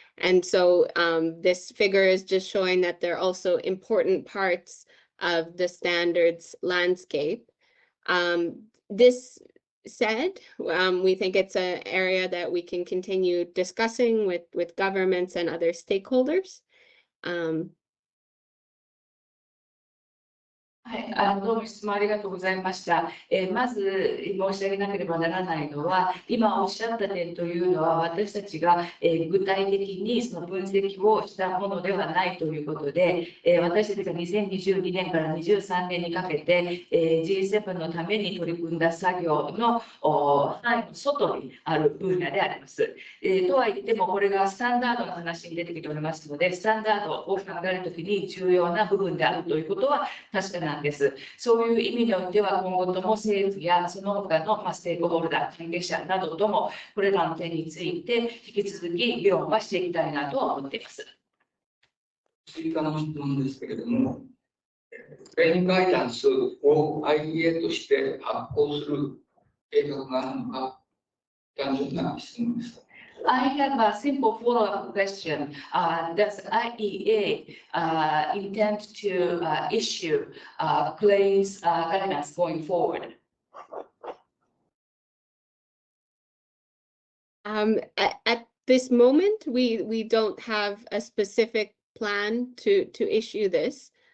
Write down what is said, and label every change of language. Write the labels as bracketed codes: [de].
[en] And so this figure is just showing that they're also important parts of the standards landscape. This said, we think it's an area that we can continue discussing with governments and other stakeholders. [ja] はい、どうも質問ありがとうございました。まず申し上げなければならないのは、今おっしゃった点というのは、私たちが具体的にその分析をしたものではないということで、私たちが2022年から23年にかけて、G7 のために取り組んだ作業の範囲の外にある分野であります。とは言っても、これがスタンダードの話に出てきておりますので、スタンダードを考えるときに重要な部分であるということは確かなんです。そういう意味においては、今後とも政府やその他のステークホルダー、関係者などとも、これらの点について引き続き議論はしていきたいなと思っています。追加の質問ですけれども、グレインガイダンスを IEA として発行する計画があるのか、単純な質問です。 [en] I have a simple follow-up question. Does IEA intend to issue claims guidance going forward? At this moment, we don't have a specific plan to issue this.